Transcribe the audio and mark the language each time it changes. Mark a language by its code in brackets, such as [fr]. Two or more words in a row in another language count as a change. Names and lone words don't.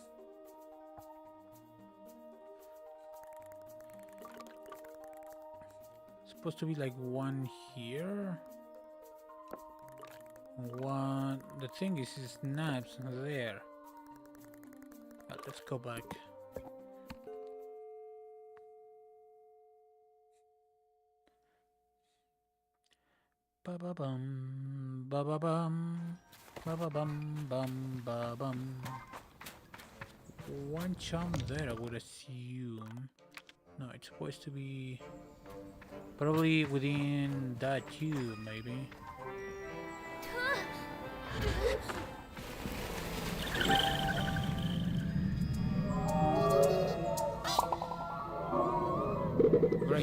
[en] Supposed to be like one here. One. The thing is, it snaps there. Let's go back. Ba ba bum, ba ba bum. Ba ba bum bum ba bum. One chunk there, I would assume. No, it's supposed to be probably within that tube, maybe. Great.